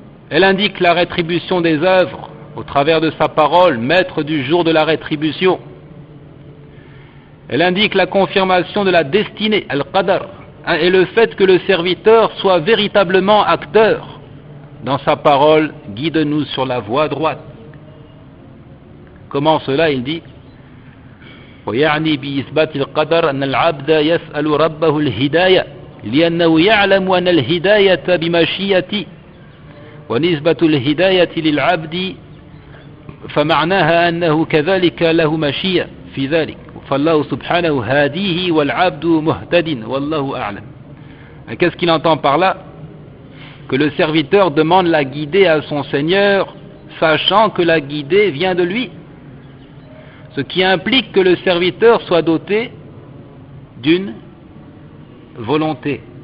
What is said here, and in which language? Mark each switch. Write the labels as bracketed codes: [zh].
[fr] Elle indique la rétribution des œuvres au travers de sa parole, maître du jour de la rétribution. Elle indique la confirmation de la destinée, al-qadar, et le fait que le serviteur soit véritablement acteur dans sa parole, guide-nous sur la voie droite. Comment cela? Il dit [ar] ويعني بإثبات القدر أن العبد يسأل ربه الهداية لأنه يعلم أن الهداية بمشيئته ونسبة الهداية للعبد فمعناها أنه كذلك له مشيئة في ذلك فالله سبحانه هاديه والعبد مهتد والله أعلم. [fr] Qu'est-ce qu'il entend par là? Que le serviteur demande la guidée à son Seigneur, sachant que la guidée vient de lui. Ce qui implique que le serviteur soit doté d'une volonté.